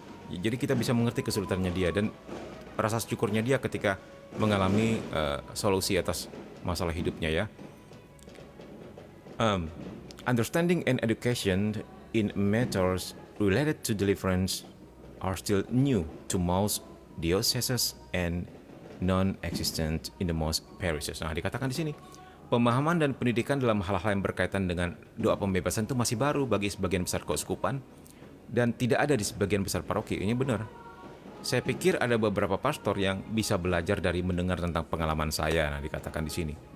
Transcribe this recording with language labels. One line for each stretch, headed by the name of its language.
Indonesian: Jadi kita bisa mengerti kesulitannya dia dan rasa syukurnya dia ketika mengalami solusi atas masalah hidupnya ya.
English: Understanding and education in matters related to deliverance are still new to most dioceses and non-existent in the most parishes.
Indonesian: Nah, dikatakan di sini, pemahaman dan pendidikan dalam hal-hal yang berkaitan dengan doa pembebasan itu masih baru bagi sebagian besar keuskupan dan tidak ada di sebagian besar paroki. Ini benar. Saya pikir ada beberapa pastor yang bisa belajar dari mendengar tentang pengalaman saya. Nah, dikatakan di sini.